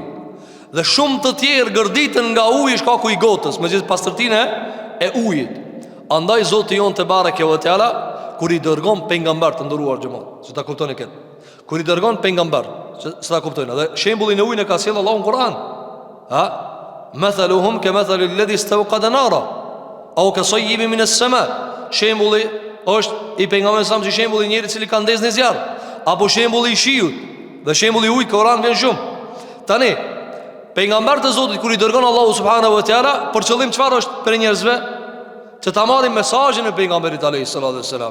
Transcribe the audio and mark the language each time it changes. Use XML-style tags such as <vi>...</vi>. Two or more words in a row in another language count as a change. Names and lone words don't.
<sq>Dhe shumë të tjerë gërditën nga uji shkaku i gotës, me gjithë pastërtine e ujit. Andaj Zoti jon</sq> <ar>تبارك وتعالى</ar> <sq>kur i dërgon pejgamber të nderuar xhamat, se ta kuptoni këtë. Kur i dërgon pejgamber, se ta kuptojnë. Dhe shembullin e ujit e ka sjellë Allahu në Kur'an.</sq> <ar>مثلهم كمثل الذي استوقد نارا أو كصيب من السماء.</ar> <sq>Shembulli është i pejgamberit sa si shembulli i njëri i cili ka ndezë në zjarr, apo shembulli i shiut. Dhe shembulli i ujit Kur'an vjen shumë. Tani pejgamberi të Zotit kur i dërgon Allahu</sq> <ar>سبحانه وتعالى,</ar> <sq>për qëllim çfarë është për njerëzve? Që ta marrin mesazhin e pejgamberit</sq> <ar>عليه السلام.</ar>